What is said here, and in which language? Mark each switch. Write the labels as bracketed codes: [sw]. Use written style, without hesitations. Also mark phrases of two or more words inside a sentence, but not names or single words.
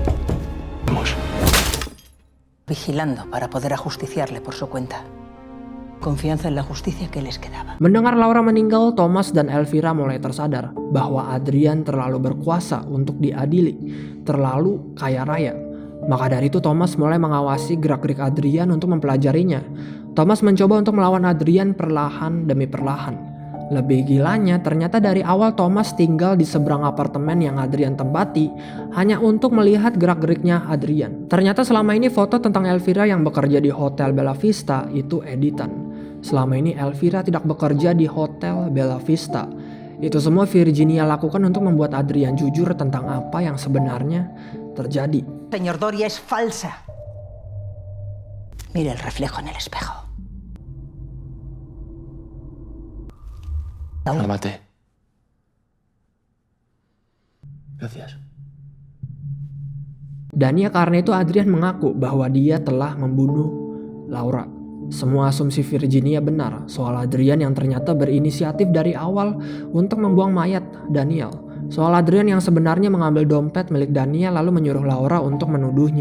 [es] Vigilando para poder ajusticiarle por su cuenta. confianza en la justicia que les quedaba. [id] Mendengar Laura meninggal, Thomas dan Elvira mulai tersadar bahwa Adrian terlalu berkuasa untuk diadili, terlalu kaya raya. Maka dari itu Thomas mulai mengawasi gerak-gerik Adrian untuk mempelajarinya. Thomas mencoba untuk melawan Adrian perlahan demi perlahan. Lebih gilanya, ternyata dari awal Thomas tinggal di seberang apartemen yang Adrian tempati hanya untuk melihat gerak-geriknya Adrian. Ternyata selama ini foto tentang Elvira yang bekerja di Hotel Bella Vista itu editan. Selama ini Elvira tidak bekerja di Hotel Bella Vista. Itu semua Virginia lakukan untuk membuat Adrian jujur tentang apa yang sebenarnya terjadi. [es] Señor Doria es falsa. Mira el reflejo en el espejo. La maté. Gracias. [id] Dan ya karena itu Adrian mengaku bahwa dia telah membunuh Laura. Semua asumsi Virginia benar soal Adrian yang ternyata berinisiatif dari awal untuk membuang mayat Daniel. Soal Adrian yang sebenarnya mengambil dompet milik Daniel lalu menyuruh Laura untuk menuduhnya.